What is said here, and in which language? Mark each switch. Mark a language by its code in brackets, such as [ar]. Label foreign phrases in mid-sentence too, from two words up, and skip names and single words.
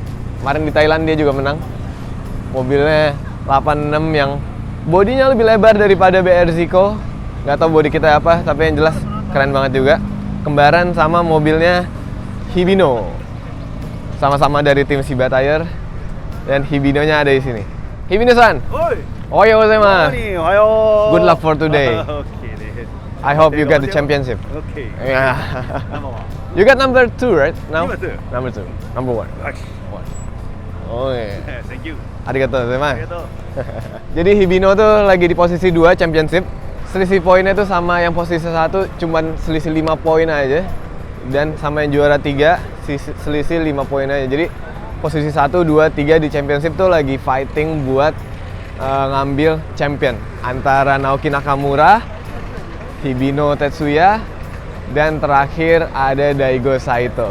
[id] Kemarin di Thailand dia juga menang. Mobilnya 86 yang bodinya lebih lebar daripada BR Zico. Nggak tahu bodi kita apa, tapi yang jelas keren banget juga. Kembaran sama mobilnya Hibino. Sama-sama dari tim Shiba Tire. Dan Hibino-nya ada di sini. Hibino-san. Oi. [ja] おはようございます. Ohayo. [en] Good luck for today. Okay. I hope you get the championship. Okay. Yeah. Number one. You got number 2, right? Now? Number two. Number 1. Okay. [id] Oh iya. [en] Thank you. [ja] ありがとうございます. Arigato. [id] Jadi Hibino tuh lagi di posisi 2 championship. Selisih poinnya tuh sama yang posisi 1 cuman selisih 5 poin aja. Dan sama yang juara 3 selisih 5 poin aja. Jadi posisi 1, 2, 3 di championship tuh lagi fighting buat ngambil champion antara Naoki Nakamura, Hibino Tetsuya, dan terakhir ada Daigo Saito.